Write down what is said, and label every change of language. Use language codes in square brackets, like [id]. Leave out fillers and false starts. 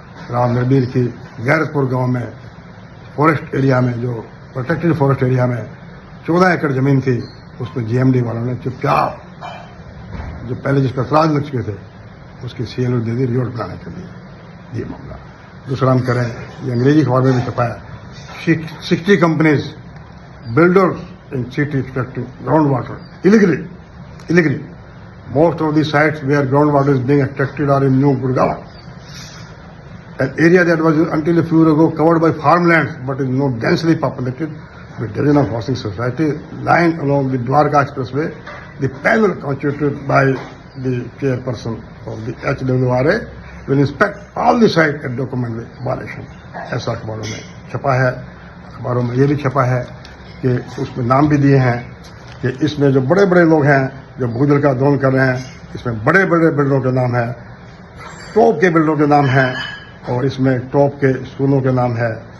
[hi] राव नरबीर की गैरतपुर गांव में फॉरेस्ट एरिया में, जो प्रोटेक्टेड फॉरेस्ट एरिया में 14 एकड़ जमीन थी, उसमें जीएमडी वालों ने चुपचाप जो पहले जिस पर एतराज लग चुके थे उसकी सीएलओ दे दी रोड बनाने के लिए। ये मामला दूसरा हम करें, ये अंग्रेजी अखबार में भी छपा है। [en] 60 companies builder in city extracting ground water illegally. Most of the sites where groundwater is being extracted are in New Gurgaon, an area that was until a few years ago covered by farmlands but is now densely populated with dozens of housing societies lying along the Dwarka Expressway. The panel constituted by the chairperson of the HWRA will inspect all the sites and document the violation. [hi] ऐसा अखबारों में छपा है। अखबारों में ये भी छपा है कि उसमें नाम भी दिए हैं कि इसमें जो बड़े बड़े लोग हैं जो भूजल का दोहन कर रहे हैं, इसमें बड़े बड़े बिल्डरों के नाम है, टॉप के बिल्डरों के नाम है और इसमें टॉप के स्कूलों के नाम है।